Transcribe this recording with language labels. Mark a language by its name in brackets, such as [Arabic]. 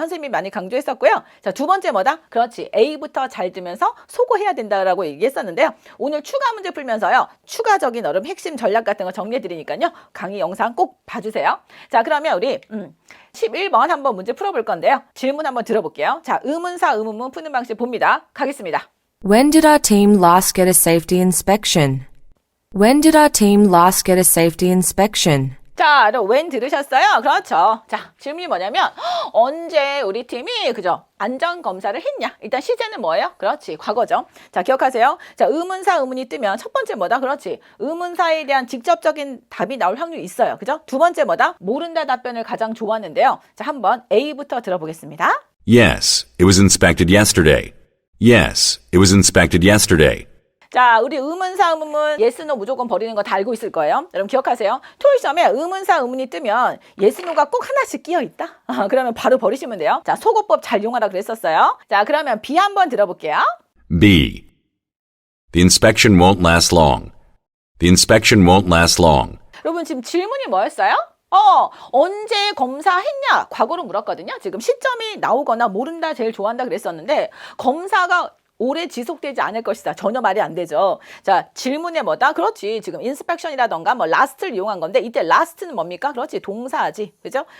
[Korean] 선생님이 많이 강조했었고요. 자, 두 번째 뭐다? 그렇지. A부터 잘 들면서 소거해야 된다라고 얘기했었는데요. 오늘 추가 문제 풀면서요. 추가적인 핵심 전략 같은 거 정리해드리니까요. 강의 영상 꼭 봐주세요. 자, 그러면 우리 11번 한번 문제 풀어볼 건데요. 질문 한번 들어볼게요. 자, 의문사 의문문 푸는 방식 봅니다. 가겠습니다. [English] When did our team last get a safety inspection? When did our team last get a safety inspection? [Korean] 자, when 들으셨어요? 그렇죠. 자, 질문이 뭐냐면 언제 우리 팀이 그죠? 안전 검사를 했냐? 일단 시제는 뭐예요? 그렇지, 과거죠. 자, 기억하세요. 자, 의문사 의문이 뜨면 첫 번째 뭐다? 그렇지. 의문사에 대한 직접적인 답이 나올 확률이 있어요. 그죠? 두 번째 뭐다? 모른다 답변을 가장 좋아하는데요. 자, 한번 A부터 들어보겠습니다. [English] Yes, it was inspected yesterday. Yes, it was inspected yesterday. [Korean] 자, 우리 의문사 의문문 yes, no 무조건 버리는 거 다 알고 있을 거예요. 여러분 기억하세요. 토익 시험에 의문사 의문이 뜨면 yes, no가 꼭 하나씩 끼어 있다. 그러면 바로 버리시면 돼요. 자, 소거법 잘 이용하라 그랬었어요. 자, 그러면 B 한번 들어볼게요. B. [English] The inspection won't last long. The inspection won't last long. [Korean] 여러분 지금 질문이 뭐였어요? 언제 검사했냐? 과거로 물었거든요. 지금 시점이 나오거나 모른다 제일 좋아한다 그랬었는데 검사가 오래 지속되지 않을 것이다. 전혀 말이 안 되죠. 자, 질문에 뭐다? 그렇지. 지금 inspection이라던가 뭐 last를 이용한 건데 이때 last는 뭡니까? 그렇지. 동사지. 그죠?